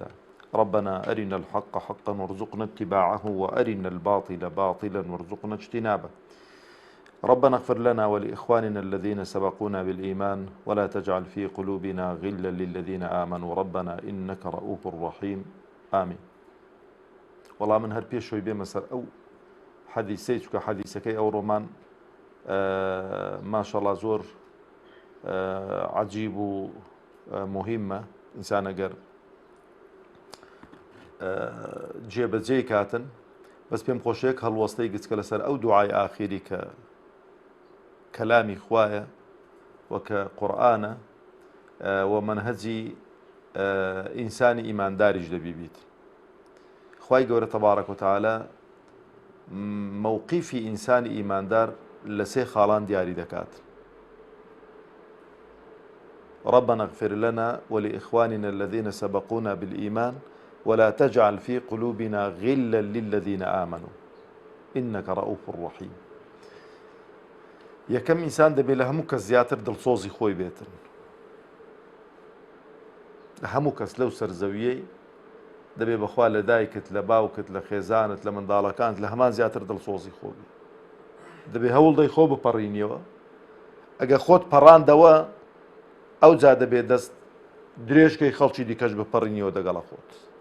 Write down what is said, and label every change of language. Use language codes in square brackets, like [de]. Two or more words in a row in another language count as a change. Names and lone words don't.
[ar] ربنا أرنا الحق حقا وارزقنا اتباعه، وأرنا الباطل باطلا وارزقنا اجتنابه. ربنا اغفر لنا ولإخواننا الذين سبقونا بالإيمان، ولا تجعل في قلوبنا غلا للذين آمنوا ربنا إنك رؤوف رحيم. آمين. [ckb] والله من هر پێشۆی بێمە سەر ئەو حەدیسەی، چکە حەدیسەکەی ئەو ڕۆمان ماشەڵڵا زۆر عەجیب و مهمە. ئینسان ئەگەر جێبەجێی کاتن، بەس پێم خۆشەیەک هەڵوەستەی گچکە لەسەر ئەو دوعای ئاخیری کە کەلامی خوایە و کە قورئانە و منهەجی ئینسانی ئیمانداریش دەبی بیت. خوای گەورە [ar] تەبارەک و تەعالە [ckb] موقیفی ئینسانی ئیماندار لە سێ خاڵان دیاری دەکات. [ar] ربنا اغفر لنا ولإخواننا الذين سبقونا بالإيمان ولا تجعل في قلوبنا غلا للذين آمنوا إنك رؤوف رحيم. [ckb] یەکەم ئینسان دەبێت لە هەموو کەس زیاتر دڵسۆزی خۆی بێتن. هەموو کەس لەو سەرزەویەی دەبێت بەخوا لە دایکت، لە باوکت، لە خێزانت، لە منداڵەکانت لە هەمان زیاتر دڵسۆزی خۆ بێت. دەبێت هەوڵ دەی خۆ بپەڕینیەوە. ئەگە خۆت پەڕاندەوە، ئەو جا دەبێت دەست درێژکەی خەڵکی دیکەش بپەڕینیەوە دەگەڵە خۆت.